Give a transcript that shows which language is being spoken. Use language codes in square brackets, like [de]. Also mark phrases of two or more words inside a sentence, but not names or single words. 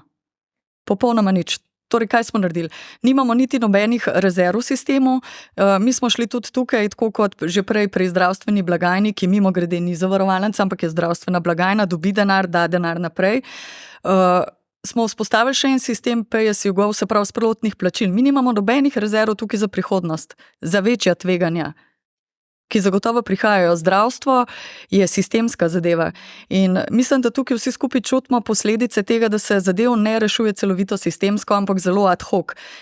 [sl] Popolnoma nič. Torej, kaj smo naredili? Nimamo niti nobenih rezerv v sistemu, mi smo šli tudi tukaj, tako kot že prej pri zdravstveni blagajni, ki mimo grede ni zavarovalnica, ampak je zdravstvena blagajna, dobi denar, da denar naprej. Smo vzpostavili še en sistem [en] pay-as-you-go, [sl] se pravi sprotnih plačil. Mi nimamo nobenih rezerv tukaj za prihodnost, za večja tveganja, ki zagotovo prihajajo. Zdravstvo je sistemska zadeva in mislim, da tukaj vsi skupaj čutimo posledice tega, da se zadev ne rešuje celovito sistemsko, ampak zelo [la] ad hoc.